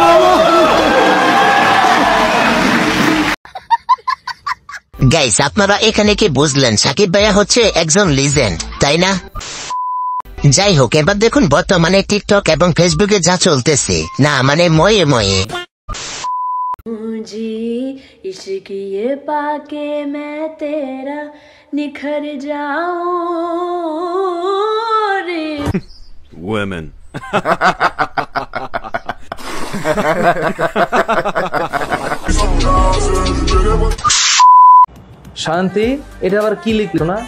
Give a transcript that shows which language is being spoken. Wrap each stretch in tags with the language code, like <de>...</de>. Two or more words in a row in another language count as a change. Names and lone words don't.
<bn>গাইস, আপনারা এখানে কি বুঝলেন? সাকিব ভাইয়া হচ্ছে একজন লিজেন্ড, তাই না? যাই হোক, এবার দেখুন বর্তমানে টিকটক এবং ফেসবুকে যা চলতেছে, না মানে ময়ে ময়ে</bn> <hi>इश्क ये पाके मैं तेरा निखर जाऊं रे।</hi> <en>Women.</en> <bn>শান্তি, এটা আবার কি লিখলো না?</bn>